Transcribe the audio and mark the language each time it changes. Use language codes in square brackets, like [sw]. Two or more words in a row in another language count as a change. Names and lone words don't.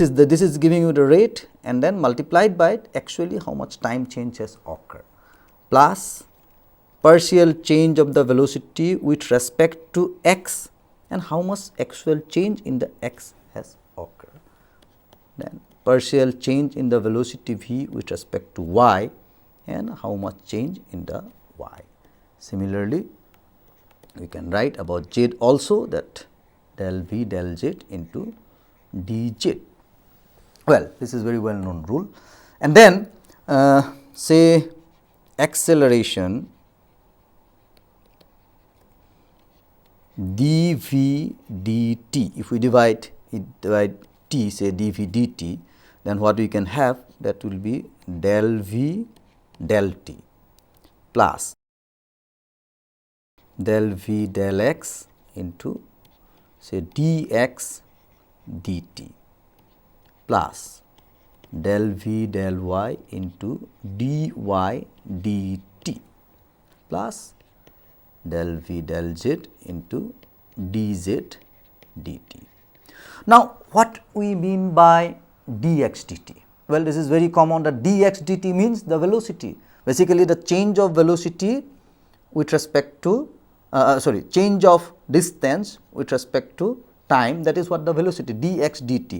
[en] is giving you the rate, and then multiplied by actually how much time change has occurred, plus partial change of the velocity with respect to x and how much actual change in the x has occurred, then partial change in the velocity v with respect to y and how much change in the y. Similarly, we can write about z also, that del v del z into dz. Well, this is very well known rule. And then say acceleration dv dt. If we divide t, say dv dt, then what we can have, that will be del v del t plus del v del x into say dx dt plus del v del y into dy dt plus del v del z into dz dt. Now, what we mean by dx dt? Well, this is very common, that dx dt means the velocity, basically the change of velocity with respect to change of distance with respect to time, that is what the velocity dx dt.